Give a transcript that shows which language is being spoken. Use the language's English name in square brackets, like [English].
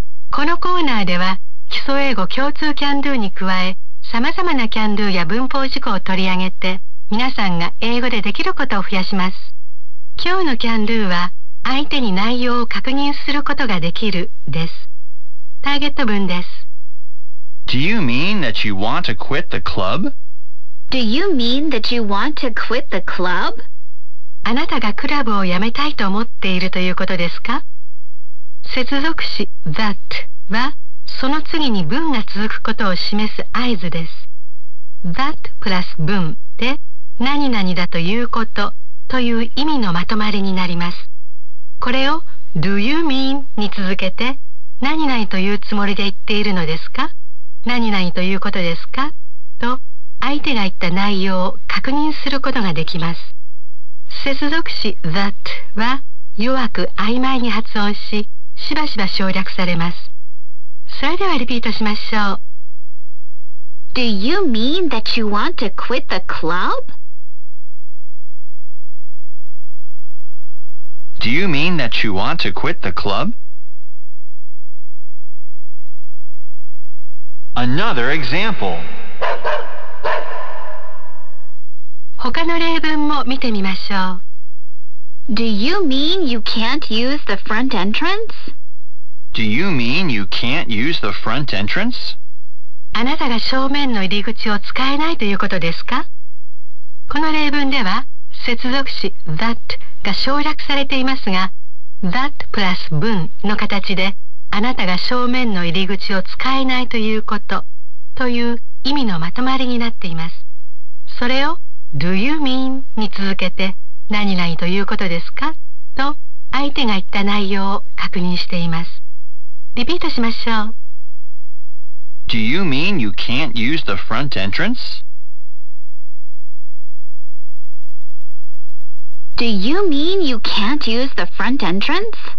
[Japanese] このコーナーでは基礎英語共通キャンドゥに加え、さまざまなキャンドゥや文法事項を取り上げて、皆さんが英語でできることを増やします。今日のキャンドゥは相手に内容を確認することができるです。ターゲット文です。 [English] Do you mean that you want to quit the club? Do you mean that you want to quit the club? [Japanese] あなたがクラブを辞めたいと思っているということですか? 接続詞 that はその次に文が続くことを示す合図です。 that プラス文で何々だということという意味のまとまりになります。これを [English] do you mean [Japanese] に続けて何々というつもりで言っているのですか? 何々ということですか?と相手が言った内容を確認することができます。接続詞 that は弱く曖昧に発音し、しばしば省略されます。それではリピートしましょう。 [English] Do you mean that you want to quit the club? Do you mean that you want to quit the club? Another example. [Japanese] 他の例文も見てみましょう。 [English] Do you mean you can't use the front entrance? Do you mean you can't use the front entrance? [Japanese] あなたが正面の入り口を使えないということですか? この例文では接続詞 that が省略されていますが、 that プラス文の形であなたが正面の入り口を使えないということという意味のまとまりになっています。それを [English] Do you mean [Japanese] に続けて何々ということですか? と相手が言った内容を確認しています。リピートしましょう。 [English] Do you mean you can't use the front entrance? Do you mean you can't use the front entrance?